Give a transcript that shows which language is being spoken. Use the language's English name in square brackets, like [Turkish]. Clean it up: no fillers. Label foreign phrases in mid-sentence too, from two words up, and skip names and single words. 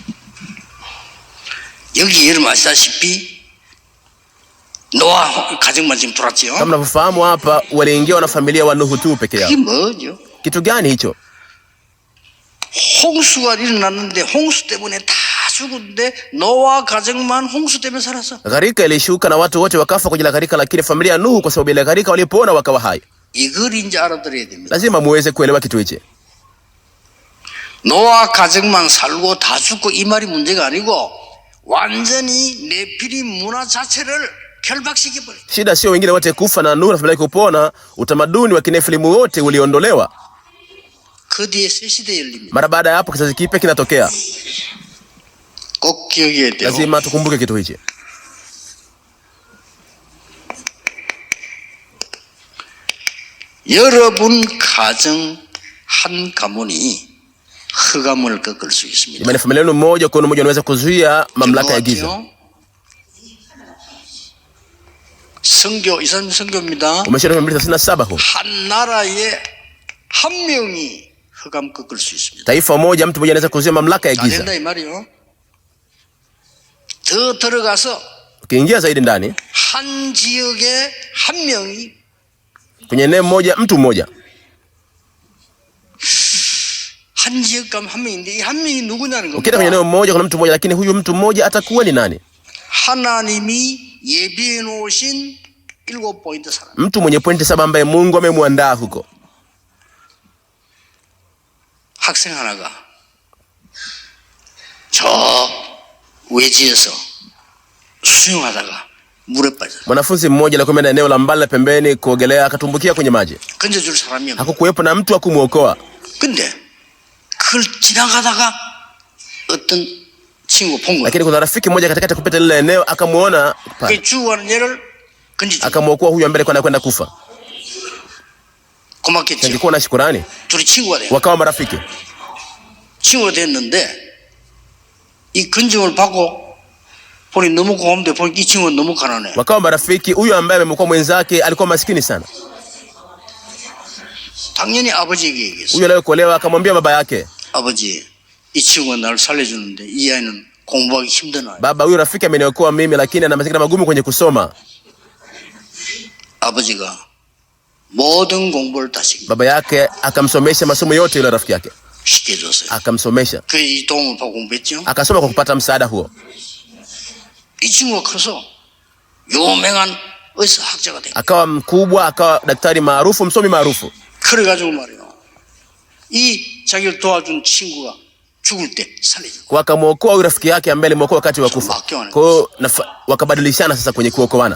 [Korean] 여기 여러분 아시다시피 노아 가정만 지금 들어왔지요. [Swahili] Kama mnavyofahamu hapa waliingia na familia wa Nuhu tu peke yao. [Korean] 그게 뭐죠? [Swahili] Kitu gani hicho? [Korean] 홍수가 일어났는데 홍수 때문에 다 죽었는데 노아 가정만 홍수 때문에 살았어. [Swahili] Gharika ilishuka na watu wote wakafa kwa ajili ya gharika, lakini familia ya Nuhu kwa sababu ile gharika walipoona wakawa hai. [Korean] 이걸 이제 알아들어야 됩니다. [Swahili] Lazima muweze kuelewa kitu hichi. [Korean] 노아 가정만 살고 다 죽고 이 말이 문제가 아니고 완전히 네피림 문화 자체를 결박시켜버려. [Swahili] Shida sio wengine wote kufa na Nuhu na familia kupona, utamaduni wa Kinefilimu wote uliondolewa. [Korean] 그 뒤에 새 시대 열립니다. [Swahili] Mara baada ya hapo kizazi kipya kinatokea. [Korean] 꼭 기억해야 돼요. [Swahili] Lazima tukumbuke kitu hichi. [Korean] 여러분 가정 한 가문이 흑암을 꺾을 수 있습니다. [Swahili] Imani familia yenu moja kwa mmoja unaweza kuzuia mamlaka ya giza. [Korean] 성교 이산 성교입니다. [Swahili] Umeshika 237 huu. [Korean] 한 나라에 한 명이 흑암 꺾을 수 있습니다. [Swahili] Taifa moja mtu mmoja anaweza kuzuia mamlaka ya [Korean] 다 [Swahili] giza. [Korean] 된다 이 말이요. 더 들어가서 [Swahili] Ukiingia zaidi ndani, [Korean] 한 지역에 한 명이 [Swahili] kwenye eneo moja mtu mmoja. [Korean] 한 지역 가면 한 명인데 이 한 명이 누구냐는 [Swahili] Ukienda kwenye [Korean] 겁니다. [Swahili] eneo moja kuna mtu mmoja, lakini huyu mtu mmoja atakuwa ni nani? [Korean] 하나님이 예비해 놓으신 7포인트 사람. [Swahili] Mtu mwenye pointi 7 ambaye Mungu amemwandaa huko. [Korean] 학생 하나가 저 외지에서 수영하다가 물에 빠져. [Swahili] Mwanafunzi mmoja alikwenda eneo la mbali pembeni kuogelea, akatumbukia kwenye maji. [Korean] 건져줄 사람이 없는. [Swahili] Hakukuwepo na mtu wa kumuokoa. [Korean] 근데 그걸 지나가다가 어떤 친구 본 거야. [Swahili] Lakini kuna rafiki mmoja katikati kupita lile eneo akamuona pale. [Korean] 그 죽어가는 얘를 건지죠. [Swahili] Akamuokoa huyu ambaye kwenda kufa. [Korean] 고맙겠죠. [Swahili] Angekuwa na shukrani. [Korean] 둘이 친구가 돼. [Swahili] Wakawa marafiki. [Korean] 친구가 됐는데 이 건짐을 받고 보니 너무 고마운데 보니 이 친구는 너무 가난해. [Swahili] Wakawa marafiki. Huyu ambaye amekuwa mwenzake alikuwa maskini sana. [Korean] 당연히 아버지에게 얘기했어요. [Swahili] Huyo aliyeokolewa akamwambia baba yake, [Korean] 아버지, 이 친구가 나를 살려주는데 이 아이는 공부하기 힘든 아이. [Swahili] baba, huyu rafiki ameniokoa mimi, lakini ana mazingira magumu kwenye kusoma. [Korean] 아버지가 모든 공부를 다 [Swahili] Baba yake akamsomesha masomo yote yule rafiki yake, [Korean] 시켜줬어요. [Swahili] akamsomesha, [Korean] 그 이 도움을 받고 공부했죠. [Swahili] akasoma kwa kupata msaada huo. [Korean] 이 친구가 커서 유명한 의사학자가 된 거예요. [Swahili] Akawa mkubwa, akawa daktari maarufu, msomi maarufu. [Korean] 그래가지고 말이에요. 이 자기를 도와준 친구가 죽을 때 살려준 거예요. [Swahili] Kwa akamwokoa huyu rafiki yake ambaye alimwokoa wakati wa kufa. Kwa hiyo wakabadilishana sasa kwenye kuokoana.